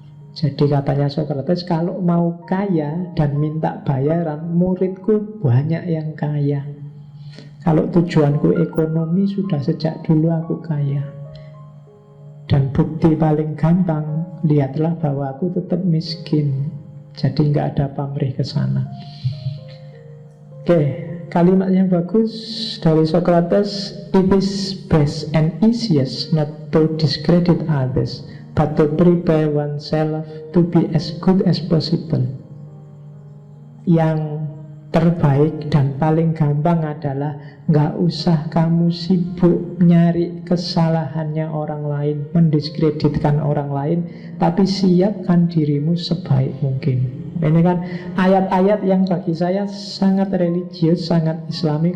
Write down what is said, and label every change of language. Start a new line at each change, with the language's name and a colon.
Indonesian: Jadi katanya Sokrates, kalau mau kaya dan minta bayaran, muridku banyak yang kaya. Kalau tujuanku ekonomi, sudah sejak dulu aku kaya. Dan bukti paling gampang, lihatlah bahwa aku tetap miskin. Jadi nggak ada pamrih ke sana. Oke, kalimat yang bagus dari Sokrates,
English: it is best and easiest not to discredit others, but to prepare oneself to be as good as possible.
Indonesian: Yang terbaik dan paling gampang adalah nggak usah kamu sibuk nyari kesalahannya orang lain, mendiskreditkan orang lain, tapi siapkan dirimu sebaik mungkin. Ini kan ayat-ayat yang bagi saya sangat religius, sangat islami.